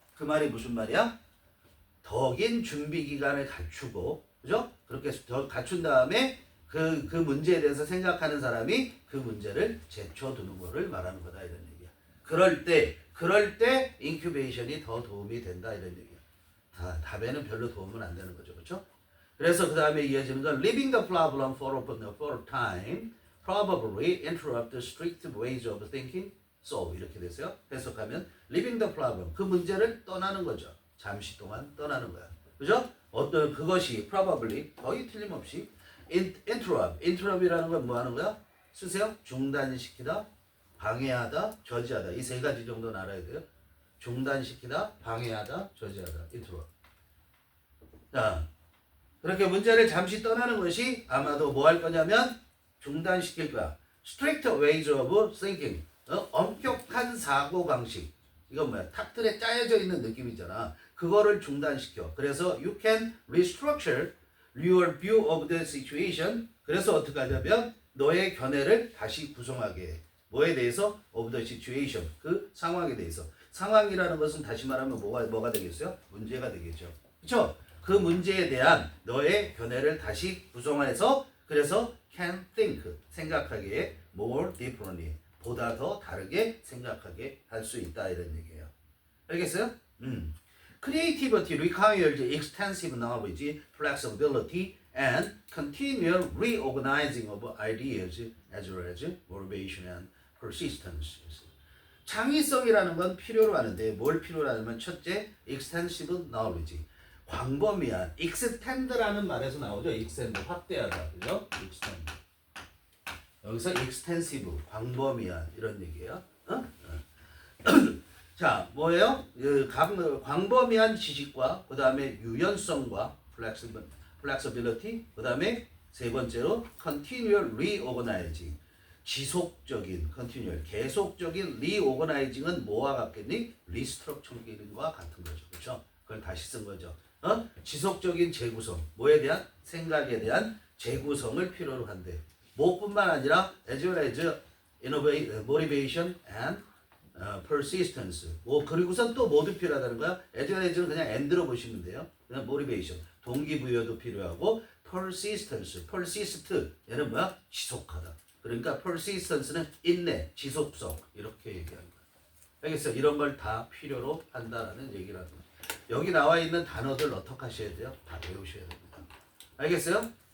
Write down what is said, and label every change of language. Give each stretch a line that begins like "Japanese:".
Korean: 그 말이 무슨 말이야? 더 긴 준비 기간을 갖추고 그죠? 그렇게 더 갖춘 다음에 그 문제에 대해서 생각하는 사람이 그 문제를 제쳐두는 거를 말하는 거다 이런 얘기야. 그럴 때 인큐베이션이 더 도움이 된다 이런 얘기야. 답에는 별로 도움은 안 되는 거죠. 그렇죠? 그래서 그 다음에 이어지는 건
English: Leaving the problem for a time probably interrupt the strict ways of thinking.
Korean: So 이렇게 됐어요. 해석하면
English: Leaving the problem
Korean: 그 문제를 떠나는 거죠. 잠시 동안 떠나는 거야. 그죠? 어떤 그것이 probably 거의 틀림없이 interrupt이라는 건 뭐 하는 거야? 쓰세요. 중단시키다, 방해하다, 저지하다. 이 세 가지 정도는 알아야 돼요. 중단시키다, 방해하다, 저지하다. interrupt. 자, 그렇게 문제를 잠시 떠나는 것이 아마도 뭐 할 거냐면 중단시킬 거야.
English: strict ways of thinking.
Korean: 엄격한 사고 방식. 이건 뭐야? 탑들에 짜여져 있는 느낌이잖아. 그거를 중단시켜. 그래서
English: you can restructure your view of the situation.
Korean: 그래서 어떻게 하냐면 너의 견해를 다시 구성하게 해. 뭐에 대해서?
English: of the situation.
Korean: 그 상황에 대해서. 상황이라는 것은 다시 말하면 뭐가 되겠어요? 문제가 되겠죠. 그렇죠? 그 문제에 대한 너의 견해를 다시 구성해서 그래서
English: can think
Korean: 생각하게 해.
English: more differently
Korean: 보다 더 다르게 생각하게 할 수 있다 이런 얘기예요. 알겠어요?
English: Creativity requires extensive knowledge, flexibility, and continual reorganizing of ideas as well as motivation and persistence.
Korean: 창의성이라는 건 필요로 하는데 뭘 필요로 하냐면 첫째,
English: extensive knowledge.
Korean: 광범위한, extend라는 말에서 나오죠. extend, 확대하다. 그죠? extend. 여기서 extensive, 광범위한 이런 얘기예요. 자, 뭐예요? 광범위한 지식과 그 다음에 유연성과 flexibility, 그 다음에 세 번째로
English: continual reorganizing,
Korean: 지속적인 continual, 계속적인 reorganizing은 뭐와 같겠니? restructuring과 같은 거죠. 그렇죠? 그걸 다시 쓴 거죠. 지속적인 재구성, 뭐에 대한? 생각에 대한 재구성을 필요로 한대. 뭐뿐만 아니라
English: as well as motivation and persistence.
Korean: 그리고선 또 모두 필요하다는 거야. as well as는 그냥 and로 보시면 돼요. 그냥 motivation, 동기부여도 필요하고 persistence, persist 얘는 뭐야? 지속하다. 그러니까 persistence는 인내, 지속성 이렇게 얘기하는 거야. 알겠어요? 이런 걸 다 필요로 한다라는 얘기를 하는 거야. 여기 나와 있는 단어들 어떻게 하셔야 돼요? 다 외우셔야 됩니다. 알겠어요?